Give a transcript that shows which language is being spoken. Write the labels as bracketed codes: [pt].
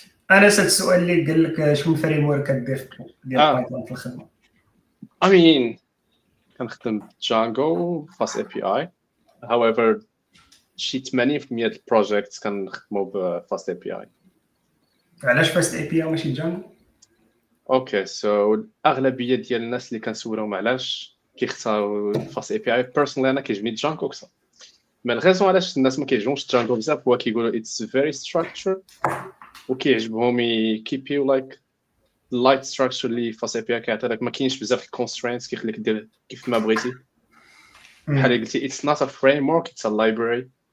[ar] أنا سألت السؤال اللي قال لك شنو الفريم ورك كدير ديال بايثون في الخدمة. [en] I mean [ar] كنخدم Django Fast API. [en] However, [ar] شي 80% ديال البروجيكتس كنخدموا ب Fast API. علاش Fast API ماشي Django؟ اوكي سو الاغلبيه ديال الناس اللي كنسولهم علاش كيختاروا Fast API بيرسونلي انا كيعجبني Django اكثر. مي الغيزون علاش الناس ما كيعجبهمش Django بزاف هو كيقولوا [en] it's very structured [ar] وكيعجبهم يكيبيو like اللايت ستراكشر اللي في سي بي كيعطي لك ما كاينش بزاف الكونسترينتس كيخليك دير كيف ما بغيتي بحال اللي قلتي [en] it's not a framework it's a library.